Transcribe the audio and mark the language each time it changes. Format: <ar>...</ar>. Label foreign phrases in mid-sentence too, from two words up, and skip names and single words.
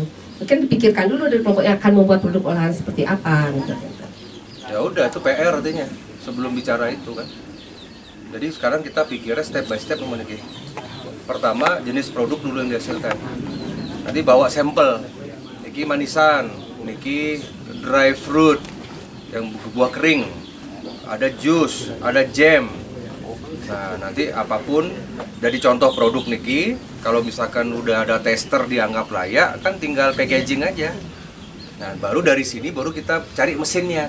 <id>Mungkin dipikirkan dulu dari kelompok yang akan membuat produk olahan seperti apa gitu. Ya udah itu PR artinya sebelum bicara itu kan. Jadi sekarang kita pikirnya</id> <en>step by step</en> <id>memiliki. Pertama jenis produk dulu yang dihasilkan. Nanti bawa sampel. Niki manisan, niki</id> <en>dry fruit</en> <id>yang buah kering. Ada jus, ada jam. Nah nanti apapun jadi contoh produk niki. Kalau misalkan udah ada tester dianggap layak, kan tinggal packaging aja. Nah baru dari sini baru kita cari mesinnya.</id>